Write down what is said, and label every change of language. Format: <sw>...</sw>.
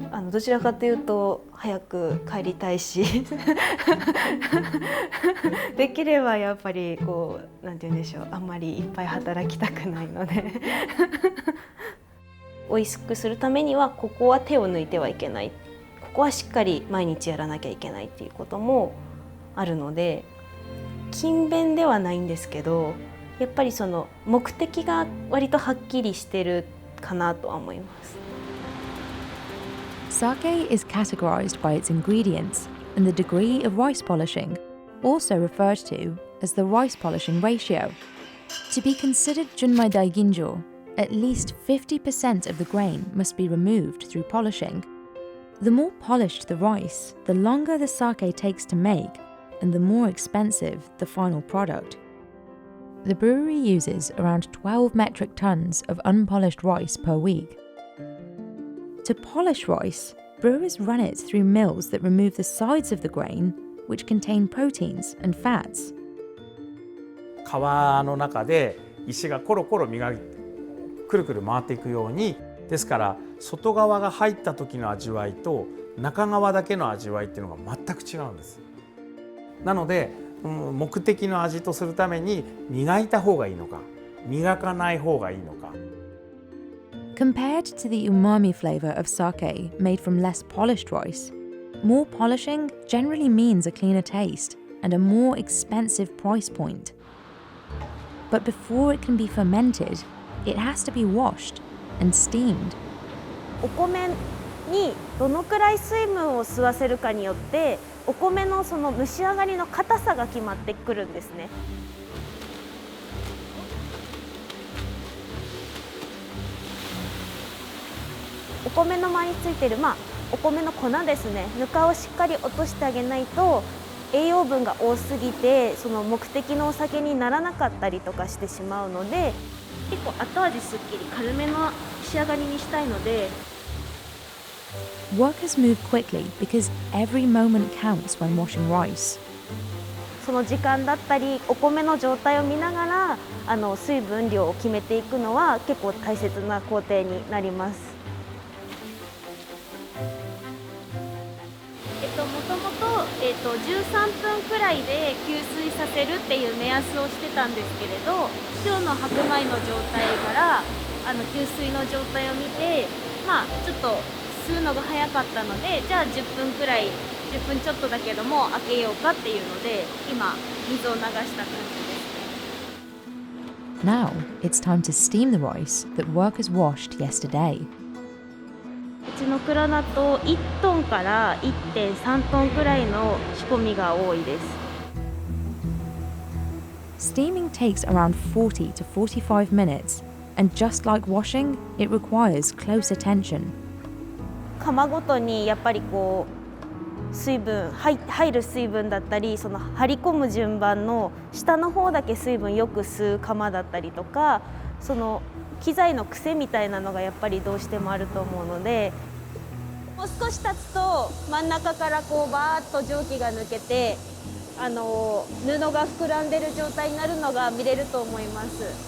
<ja>どちらかというと早く帰りたいしできればやっぱりなんて言うんでしょう、あんまりいっぱい働きたくないので美味しくするためにはここは手を抜いてはいけない、ここはしっかり毎日やらなきゃいけないっていうこともあるので、勤勉ではないんですけど、やっぱりその目的が割とはっきりしてるかなとは思います。</ja> <en>Sake is categorized by its ingredients and the degree of rice polishing, also referred to as the rice polishing ratio. To be considered Junmai Daiginjo, at least 50% of the grain must be removed through polishing. The more polished the rice, the longer the sake takes to make, and the more expensive the final product. The brewery uses around 12 metric tons of unpolished rice per week. To polish rice, brewers run it through mills that remove the sides of the grain, which contain proteins and fats.</en> <ja>皮の中で石がコロコロくるくる回っていくように、ですから外側が入った時の味わいと中側だけの味わいっていうのが全く違うんです。なので、目的の味とするために磨いた方がいいのか、磨かない方がいいのか。</ja> <en>Compared to the umami flavour of sake made from less polished rice, more polishing generally means a cleaner taste and a more expensive price point. But before it can be fermented, it has to be washed and steamed.</en> <ja>お米にどのくらい水分を吸わせるかによってお米のその蒸し上がりの硬さが決まってくるんですね。お米の周りについている、お米の粉ですね、ぬかをしっかり落としてあげないと栄養分が多すぎてその目的のお酒にならなかったりとかしてしまうので、結構後味すっきり軽めの仕上がりにしたいので。</ja> <en>Workers move quickly because every moment counts when washing rice.</en> <ja>その時間だったりお米の状態を見ながら水分量を決めていくのは結構大切な工程になります。もともと13分くらいで吸水させるっていう目安をしてたんですけれど、今日の白米の状態から吸水の状態を見て、ちょっと吸うのが早かったので、じゃあ10分くらい10分ちょっとだけども開けようかっていうので今水を流した感じですね。</ja> <en>Now it's time to steam the rice that workers washed yesterday.</en> <ja>うちの蔵だと1トンから 1.3 トンくらいの仕込みが多いです。</ja> <en>Steaming takes around 40 to 45 minutes, and just like washing, it requires close attention.</en> <ja>釜ごとにやっぱりこう水分入る水分だったり、その張り込む順番の下の方だけ水分よく吸う釜だったりとか、その機材の癖みたいなのがやっぱりどうしてもあると思うので、もう少し経つと真ん中からこうバーッと蒸気が抜けて布が膨らんでる状態になるのが見れると思います。</ja>